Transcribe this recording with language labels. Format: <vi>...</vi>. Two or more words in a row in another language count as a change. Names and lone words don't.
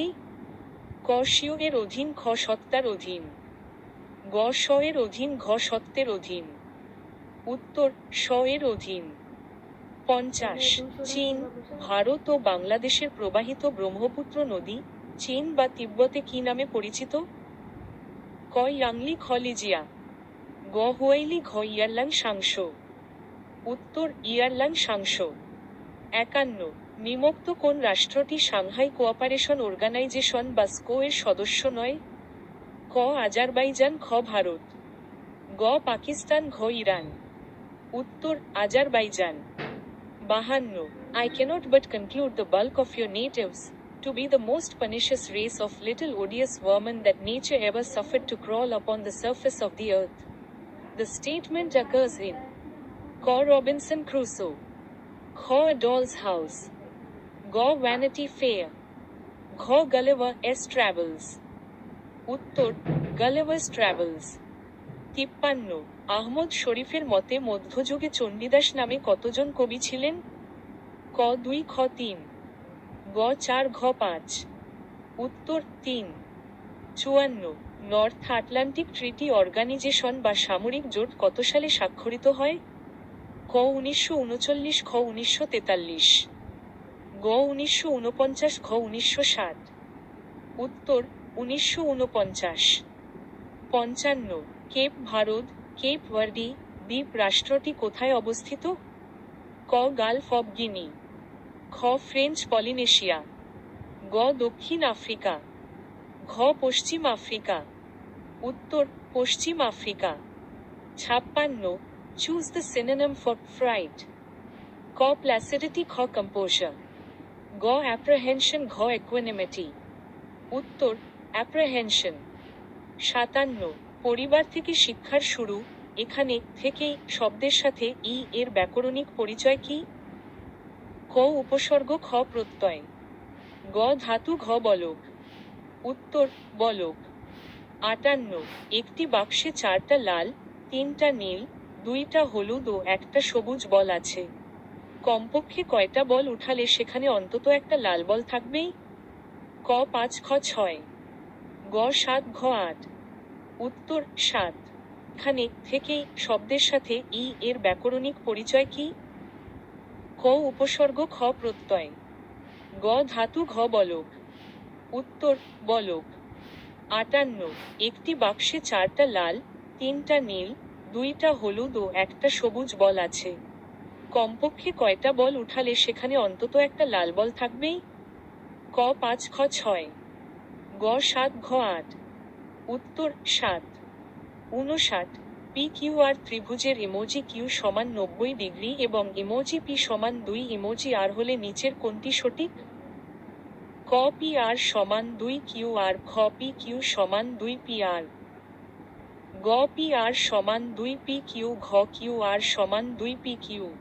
<bn>ক স্বীয় এর অধীন, খ সত্তার অধীন, গ স্ব এর অধীন, ঘ সত্ত্বের অধীন। উত্তর স্ব এর অধীন। 50 চীন, ভারত ও বাংলাদেশের প্রবাহিত ব্রহ্মপুত্র নদী চীন বা তিব্বতে কি নামে পরিচিত? ক ইয়াংলি, খ লিজিয়া, গ হুয়াইলি, ঘ ইয়ারলাং সাংস। উত্তর ইয়ারলাং সাংস। 51 নিম্নোক্ত কোন রাষ্ট্রটি সাংহাই কোঅপারেশন অর্গানাইজেশন বা স্কো এর সদস্য নয়? ক আজারবাইজান, খ ভারত, গ পাকিস্তান, ঘ ইরান। উত্তর আজারবাইজান।</bn> <en>52 I cannot but conclude the bulk of your natives to be the most pernicious race of little odious vermin that nature ever suffered to crawl upon the surface of the earth. The statement occurs in ক Robinson Crusoe, খ A Doll's House, গ Vanity Fair,</en> <bn>ঘ Gulliver's Travels। উত্তর Gulliver's Travels। 53। আহমদ শরীফের মতে মধ্যযুগে চণ্ডীদাস নামে কতজন কবি ছিলেন? ক 2 খ 3 গ 4 ঘ 5। উত্তর 3। 54। নর্থ আটলান্টিক ট্রিটি অর্গানাইজেশন বা সামরিক জোট কত সালে স্বাক্ষরিত হয়? ক 1939 খ 1943 গ 1949 ঘ 1960। উত্তর 1949। 55। কেপ ভারত, কেপ ভার্ডি দ্বীপ রাষ্ট্রটি কোথায় অবস্থিত? ক গালফ অব গিনি খ ফ্রেঞ্চ পলিনেশিয়া গ দক্ষিণ আফ্রিকা ঘ পশ্চিম আফ্রিকা। উত্তর পশ্চিম আফ্রিকা। 56।</bn> <en>Choose the synonym for fright.</en> <bn>ক প্ল্যাসিডিটি খ কম্পোজার গ অ্যাপ্রিহেনশন ঘ ইকুয়ানিমিটি। উত্তর অ্যাপ্রিহেনশন। 57। পরিবার থেকে শিক্ষার শুরু, এখানে থেকে শব্দের সাথে ই এর ব্যাকরণিক পরিচয় কি? ক উপসর্গ খ প্রত্যয় গ ধাতু ঘ বলক। উত্তর বলক। 58। একটি বাক্সে 4টা লাল, 3টা নীল, 2টা হলুদ ও 1টা সবুজ বল আছে। কমপক্ষে কয়টা বল উঠালে সেখানে অন্তত একটা লাল বল থাকবেই? ক 5 খ 6 গ 7 ঘ 8। উত্তর 7। এখানে থেকে শব্দের সাথে ই এর ব্যাকরণিক পরিচয় কি? ক উপসর্গ খ প্রত্যয় গ ধাতু ঘ বলক। উত্তর বলক। 58। একটি বাক্সে 4টা লাল, 3টা নীল, 2টা হলুদ ও 1টা সবুজ বল আছে। কমপক্ষে কয়টা বল উঠালে সেখানে অন্তত একটা লাল বল থাকবেই? ক 5 খ 6 গ 7 ঘ 8। উত্তর 7। 59। পি কিউ আর ত্রিভুজের ইমোজি কিউ সমান 90 ডিগ্রি এবং ইমোজি পি সমান 2 ইমোজি আর হলে নিচের কোনটি সঠিক? ক পি আর সমান 2 কিউ আর খ পি কিউ সমান 2 পি আর গ পি আর সমান 2 পি কিউ ঘ কিউ আর সমান 2 পি কিউ।</bn>